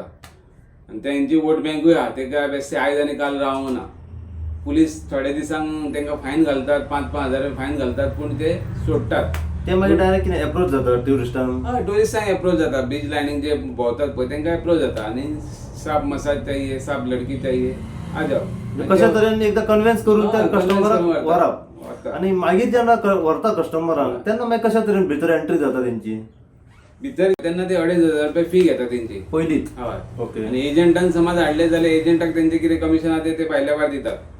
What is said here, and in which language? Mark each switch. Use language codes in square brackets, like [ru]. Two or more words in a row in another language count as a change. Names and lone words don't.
[kok] आनी तेंची वोट बँकूय आहा, तेका बेश्टे आयज आनी काल रावंक ना. पुलीस थोडे दिसांक तेंकां फायन घालतात, 5-5 हजार फायन घालतात, पूण ते सोडटात. ते मागीर डायरेक्ट कितें एप्रोच जाता ट्युरिस्टांक? हय, टुरिस्टांक एप्रोच जाता. बीच लायनीक जे भोंवतात पळय तेंकां एप्रोच जाता आनी [hi] साप मसाज चाहिए, साप लडकी चाहिए, आ जाओ. [kok] कशा तरेन एकदा कन्विन्स करून हा, त्या convince कस्टमराक करून व्हरता. व्हरप. व्हरता. आणि मागीर जेन्ना व्हरता कस्टमरांक तेन्ना मागीर कशा तरेन भितर एंट्री जाता तेंची? भितर तेन्ना ते 2,500 रुपया फी घेता तेंची. पयलीच? हय. ओके. आनी एजंटान समज हाडले जाल्यार एजंटाक तेंचे कितें कमिशन आहा ते भायल्या भायर दितात.